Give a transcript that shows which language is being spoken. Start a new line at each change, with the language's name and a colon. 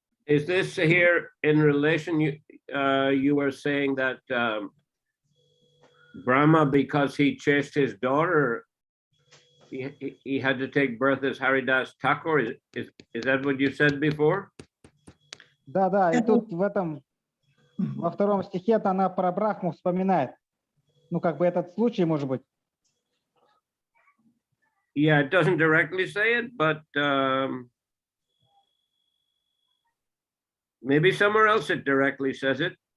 English: Is this here in relation? You were saying that Brahma, because he chased his daughter, he had to take birth as Haridas Thakur. Is that what you said before?
Russian: Да, и тут во 2 стихе она про Брахму вспоминает. Этот случай, может быть.
English: Yeah, it doesn't directly say it, but maybe somewhere else it directly says it.